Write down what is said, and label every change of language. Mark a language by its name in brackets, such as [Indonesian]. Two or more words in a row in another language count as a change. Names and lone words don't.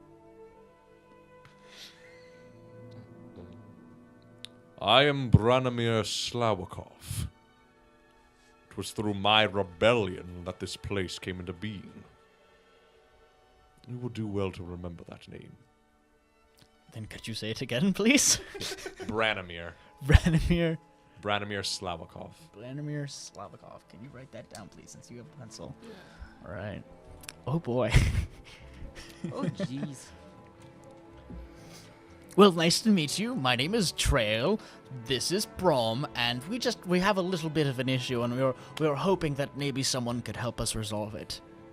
[English] I am Branimir Slawakov. It was through my rebellion that this place came into being. You will do well to remember that name. Then could you say it again, please? Branimir. Branimir. Branimir Slawakov. Branimir Slavakov. Can you write that down, please, since you have a pencil? All right. Oh, boy. Oh, jeez. Well, nice to meet you. My name is Trail. This is Brom, and we have a little bit of an issue, and we were hoping that maybe someone could help us resolve it.